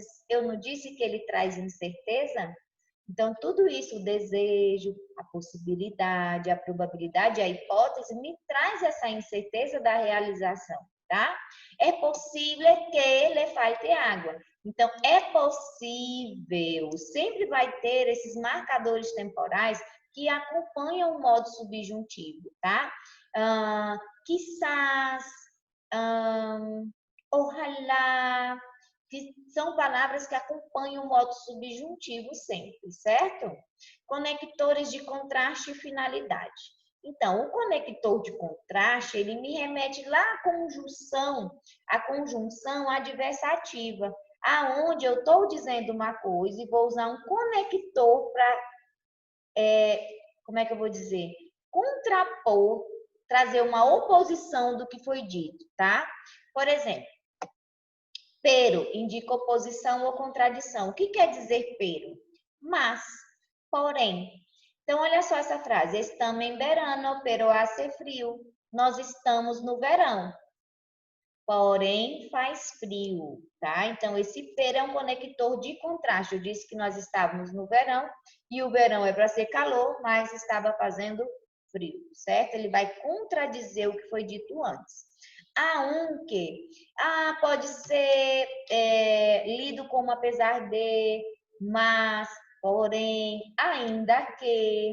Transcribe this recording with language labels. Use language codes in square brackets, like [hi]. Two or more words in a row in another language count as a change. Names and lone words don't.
[pt] Eu não disse que ele traz incerteza? Então, tudo isso, o desejo, a possibilidade, a probabilidade, a hipótese, me traz essa incerteza da realização, tá? É possível que lhe falte água. Então, é possível, sempre vai ter esses marcadores temporais que acompanham o modo subjuntivo, tá? [es] Quizás, ojalá, [pt] que são palavras que acompanham o modo subjuntivo sempre, certo? Conectores de contraste e finalidade. Então, o conector de contraste, ele me remete lá à conjunção adversativa, aonde eu estou dizendo uma coisa e vou usar um conector para, como é que eu vou dizer? Contrapor, trazer uma oposição do que foi dito, tá? Por exemplo, pero indica oposição ou contradição. O que quer dizer pero? Mas, porém. Então, olha só essa frase. [es] Estamos em verano, pero hace frio. [pt] Nós estamos no verão. porém faz frio, tá? Então, esse per é um conector de contraste. Eu disse que nós estávamos no verão, e o verão é para ser calor, mas estava fazendo frio, certo? Ele vai contradizer o que foi dito antes. Há um que pode ser lido como apesar de, mas, porém, ainda que.